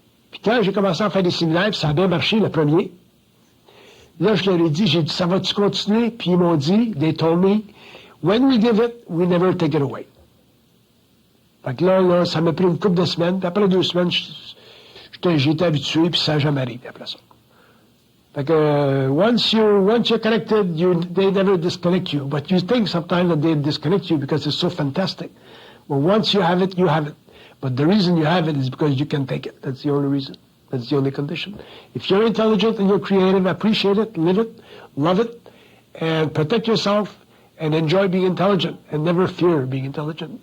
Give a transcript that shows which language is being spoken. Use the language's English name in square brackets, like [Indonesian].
[French] Puis quand j'ai commencé à faire des séminaires, puis ça a bien marché le premier, là je leur ai dit, j'ai dit, ça va-tu continuer? Puis ils m'ont dit, [English] they told me, when we give it, we never take it away. [French] Fait que là, ça m'a pris une couple de semaines, puis après 2 semaines, j'étais habitué, puis ça n'a jamais arrivé après ça. Fait que, [English] once you're connected, they never disconnect you. But you think sometimes that they disconnect you because it's so fantastic. Well, once you have it, you have it. But the reason you have it is because you can take it. That's the only reason. That's the only condition. If you're intelligent and you're creative, appreciate it, live it, love it, and protect yourself, and enjoy being intelligent, and never fear being intelligent.